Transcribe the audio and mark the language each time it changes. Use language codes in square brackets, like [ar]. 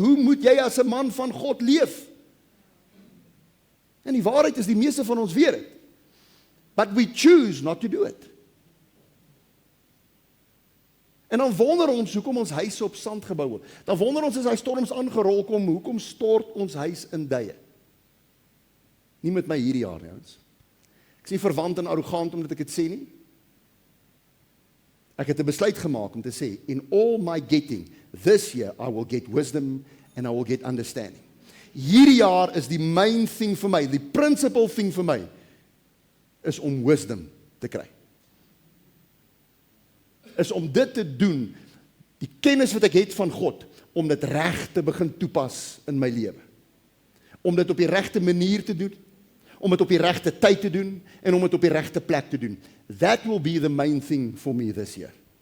[af] Hoe moet jy as 'n man van God leef? En die waarheid is, die meeste van ons weet het. [en] But we choose not to do it. [af] En dan wonder ons, hoekom ons huise op sand gebou word. Dan wonder ons, as hy storms aangerol kom, hoekom stort ons huis in duie? Nie met my hierdie jaar, ouens. Ek is nie verwant en arrogant omdat ek dit sê nie. Ek het 'n besluit gemaak om te sê, [en] in all my getting, this year I will get wisdom and I will get understanding. [af] Hierdie jaar is die main thing vir my, die principal thing vir my, is om wisdom te kry. Is om dit te doen, die kennis wat ek het van God, om dit reg te begin toepas in my lewe. Om dit op die regte manier te doen, om dit op die regte tyd te doen, en om dit op die regte plek te doen. [en] That will be the main thing for me this year.